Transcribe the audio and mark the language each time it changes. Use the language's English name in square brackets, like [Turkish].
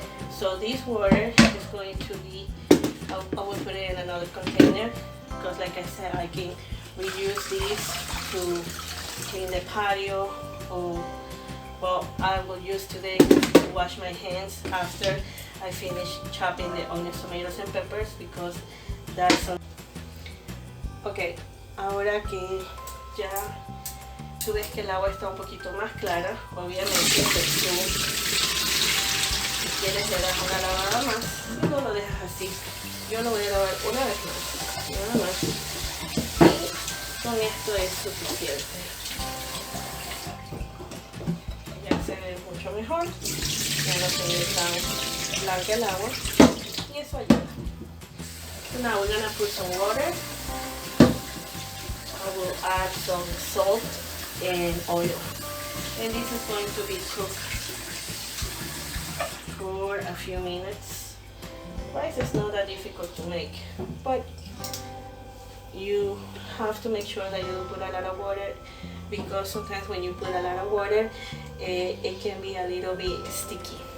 [English] So this water is going to be, I will put it in another container, because like I said, I can reuse these to clean the patio, or well, I will use today to wash my hands after I finish chopping the onions, tomatoes and peppers, because that's some... [Spanish] Ok, ahora que ya tú ves que el agua está un poquito más clara, obviamente pues si quieres le das una lavada más y no lo dejas así. Yo lo voy a lavar una vez más, nada más, y con esto es suficiente. Ya se ve mucho mejor, ya no se ve tan blanca el agua y eso ayuda. [English] So now we're gonna put some water. I will add some salt and oil, and this is going to be cooked for a few minutes. Rice is not that difficult to make, but you have to make sure that you don't put a lot of water, because sometimes when you put a lot of water it can be a little bit sticky.